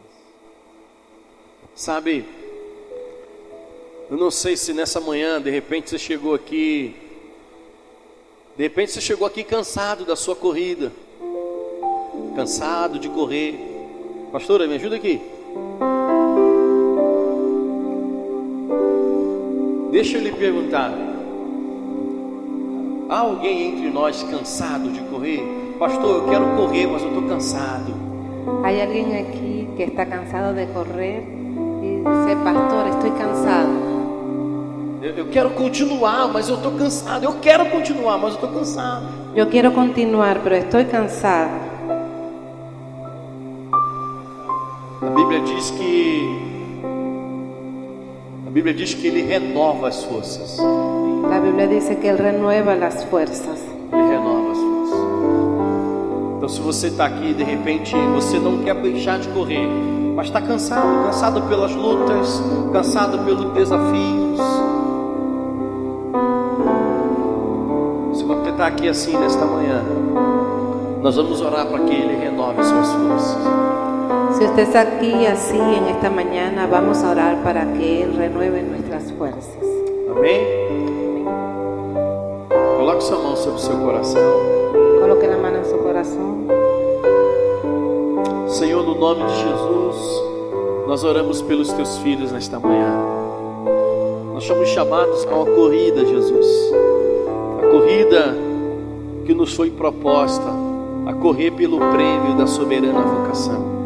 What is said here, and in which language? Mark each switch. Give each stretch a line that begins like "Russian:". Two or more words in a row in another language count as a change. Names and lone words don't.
Portuguese: Sabe, eu não sei se nessa manhã, de repente você chegou aqui cansado da sua corrida, cansado de correr. Pastora, me ajuda aqui. Deixa eu lhe perguntar, há alguém entre nós cansado de correr? Pastor, eu quero correr, mas eu estou cansado.
Spanish: Hay alguien aquí que está cansado de correr y dice, pastor, estoy cansado.
Portuguese: Eu quero continuar, mas eu estou cansado. Eu quero continuar, mas eu estou cansado.
Spanish: Yo quiero continuar, pero estoy cansado.
Portuguese: A Bíblia diz que Ele renova as forças.
Spanish: La Biblia dice que Él renueva las fuerzas.
Portuguese: Ele renova as forças. Então, se você está aqui, de repente, você não quer deixar de correr, mas está cansado pelas lutas, cansado pelos desafios. Se você está aqui assim nesta manhã, nós vamos orar para que Ele renove as suas forças.
Spanish: Si usted está aquí así en esta mañana, vamos a orar para que Él renueve nuestras fuerzas.
Portuguese: Amém? Coloque sua mão sobre o seu coração.
Spanish: Coloque la mano en su corazón.
Portuguese: Senhor, no nome de Jesus, nós oramos pelos teus filhos nesta manhã. Nós somos chamados a uma corrida, Jesus. A corrida que nos foi proposta, a correr pelo prêmio da soberana vocação.